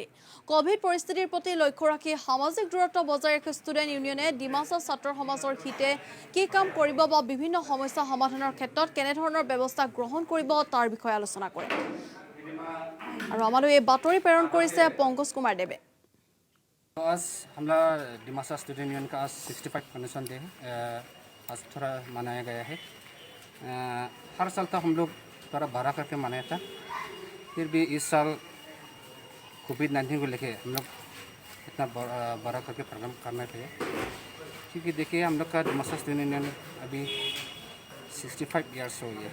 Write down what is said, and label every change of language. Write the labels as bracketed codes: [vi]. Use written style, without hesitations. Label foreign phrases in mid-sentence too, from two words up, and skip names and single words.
[as] কভিড পৰিস্থিতিৰ প্ৰতি লক্ষ্য ৰাখি সামাজিক দূৰত্ব বজাই ৰাখি [en] student union [as] ডিমাছা ছাত্ৰ সমাজৰ হিতে কি কাম কৰিব বা বিভিন্ন সমস্যা সমাধানৰ ক্ষেত্ৰত কেনেধৰণৰ ব্যৱস্থা গ্ৰহণ কৰিব তাৰ বিষয়ে আলোচনা কৰে। আৰু আমালৈ এই বাতৰি প্ৰেৰণ কৰিছে পংকজ কুমাৰ দেৱে। [hi] आज हमारा डिमासा [en] student union [hi] का आज 65 [en] foundation day [hi] है। आज थोड़ा मनाया गया है। हर साल तो हम लोग थोड़ा बड़ा करके मनाया था, फिर भी इस साल कोविड-19 को लेके हम लोग इतना बड़ा करके प्रोग्राम करना चाहिए, क्योंकि देखिए हम लोग का डिमासा [en] student union [hi] अभी 65 ईयर्स हो गया।